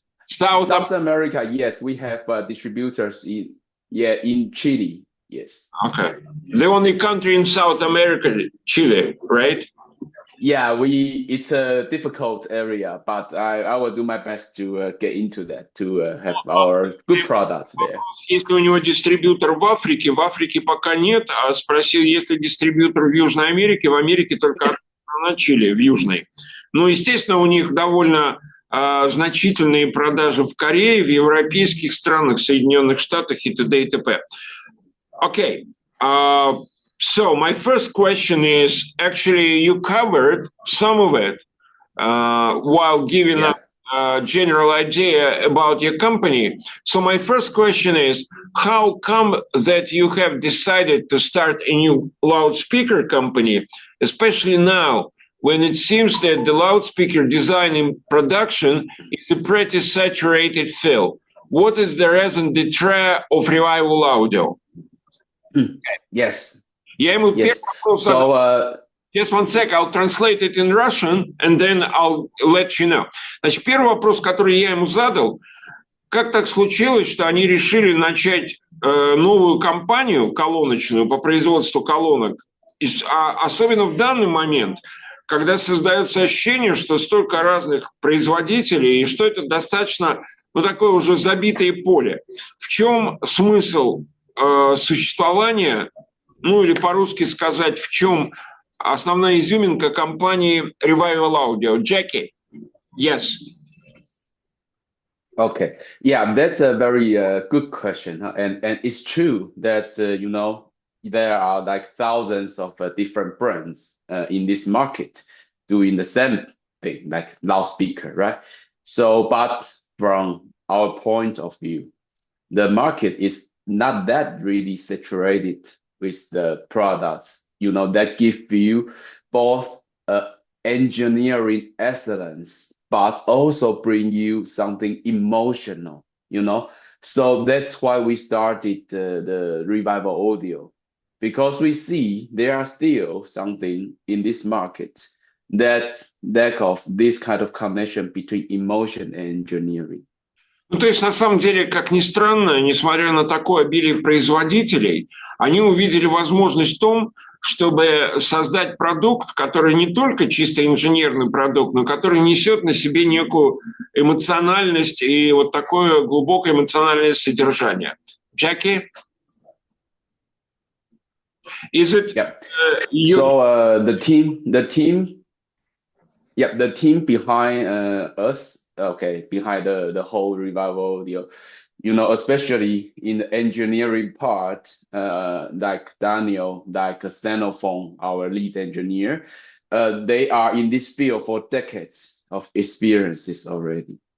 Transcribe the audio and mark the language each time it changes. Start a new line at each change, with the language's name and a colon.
English: South America, yes, we have distributors in Chile, yes. Okay, the only country in South America, Chile, right? Yeah, it's a difficult area, but I will do my best to get into that, to have our good product there.
Russian: Если у него дистрибьютор в Африке пока нет, а спросил, есть ли дистрибьютор в Южной Америке, в Америке только одна Чили, в Южной. Ну, естественно, у них довольно значительные продажи в Корее, в европейских странах, Соединенных Штатах и т.д. и т.п.
English: Okay, so my first question is, actually you covered some of it while giving a general idea about your company. So my first question is, how come that you have decided to start a new loudspeaker company, especially now, when it seems that the loudspeaker design and production is a pretty saturated field? What is the raison d'être of Revival Audio? Yes.
Russian: Я ему
English: yes. So, just one sec, I'll translate it in Russian, and then I'll let you know.
Russian: Значит, первый вопрос, который я ему задал, как так случилось, что они решили начать новую компанию колоночную по производству колонок, особенно в данный момент, когда создается ощущение, что столько разных производителей, и что это достаточно, ну, такое уже забитое поле. В чем смысл существования, ну, или по-русски сказать, в чем основная изюминка компании Revival Audio?
English: Jacky? Yes. Okay. Yeah, that's a very good question. And it's true that, you know, there are like thousands of different brands in this market doing the same thing, like loudspeaker, right? So, but from our point of view, the market is not that really saturated with the products, you know, that give you both engineering excellence, but also bring you something emotional, you know? So that's why we started the Revival Audio. because we see there are still something in this market that lack of this kind of connection between emotion and engineering.
Russian: Ну, то есть, на самом деле, как ни странно, несмотря на такое обилие производителей, они увидели возможность в том, чтобы создать продукт, который не только чисто инженерный продукт, но который несет на себе некую эмоциональность и вот такое глубокое эмоциональное содержание.
English: Jacky? Is it? Yeah. So the team behind us, okay, behind the whole revival deal, you know, especially in the engineering part, like Daniel, like Xenophon, our lead engineer, they are in this field for decades of experiences already.